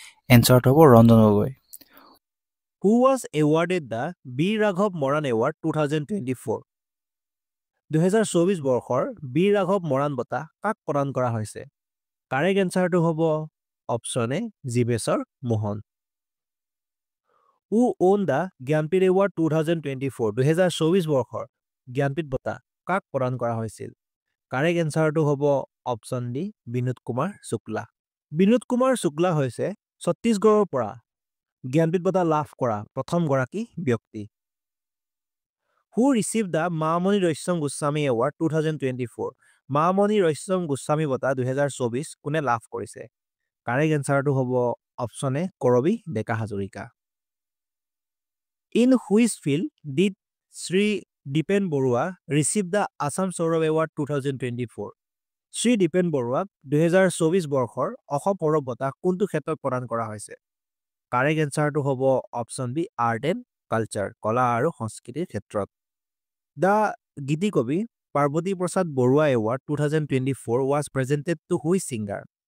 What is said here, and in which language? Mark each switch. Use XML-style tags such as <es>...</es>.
<as>এনচাৰটো হ'ব Ranjan Gogoi.</as> <en>Who was awarded the বীৰ ৰাঘৱ Moran award 2024?</en> <as>2024 বৰ্ষৰ বীৰ ৰাঘৱ মৰাণ বঁটা কাক প্ৰদান কৰা হৈছে? কাৰেক্ট এনচাৰটো হ'ব option A Jibeswar Mohan.</as> <en>Who won the Jnanpith award 2024?</en> <as>2024 বৰ্ষৰ জ্ঞানপীঠ বঁটা কাক প্ৰদান কৰা হৈছিল? কাৰেক্ট এনচাৰটো হ'ব অপশ্যন ডি বিনোদ কুমাৰ শুক্লা। বিনোদ কুমাৰ শুক্লা হৈছে ছত্তীশগড়ৰ পৰা জ্ঞানপীঠ বঁটা লাভ কৰা প্ৰথমগৰাকী ব্যক্তি।</as> <en>Who received the Mamoni Raisom Goswami award 2024?</en> <as>Mamoni Raisom Goswami বঁটা 2024 কোনে লাভ কৰিছে? কাৰেক্ট এনচাৰটো হ'ব option A Karabi Deka Hazarika.</as> <en>In which field did Sri Dipen Borua receive the Assam Saurav Award 2024?</en> <as>Shri Dipen বৰুৱাক 2024 বৰ্ষৰ অসম সৌৰভ বঁটা কোনটো ক্ষেত্ৰত প্ৰদান কৰা হৈছে? কাৰেক্ট এনচাৰটো হ'ব option B art and culture, কলা আৰু সংস্কৃতিৰ ক্ষেত্ৰত।</as> <en>The Gitikabi Parbati Prasad Barua award 2024 was presented to which singer?</en>